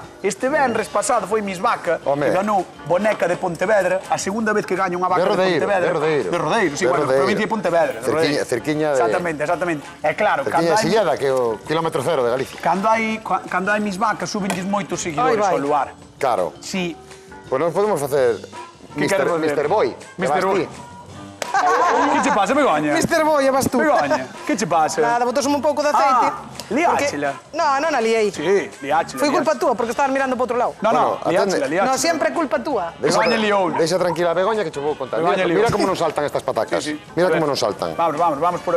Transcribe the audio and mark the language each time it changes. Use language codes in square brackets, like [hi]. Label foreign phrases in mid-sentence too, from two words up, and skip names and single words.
[gl] Este venres pasado foi Miss Vaca, que ganou Boneca de Pontevedra, a segunda vez que gaña unha vaca de Pontevedra. De Rodeiro, sí, bueno, provincia de Pontevedra. Cerquiña de... Exactamente. E claro, cerquiña de Sillada, que é o kilómetro cero de Galicia. Cando hai Miss Vaca, subenlles moitos seguidores ao lugar. Claro. Sí. Pois non podemos facer... Mr. Boy. Mr. Boy. Que che pasa, Begoña? Mr. Boy, vas tú. Begoña, que che pasa? Nada, botosme un pouco de aceite. Liáchela. No, non a liei. Sí, liáchela. Foi culpa túa, porque estabas mirando para outro lado. No, liáchela. No, sempre é culpa túa. Begoña liou. Deixa tranquila a Begoña que che vou contar. Mira como non saltan estas patacas. Mira como non saltan. Vamos por aquí.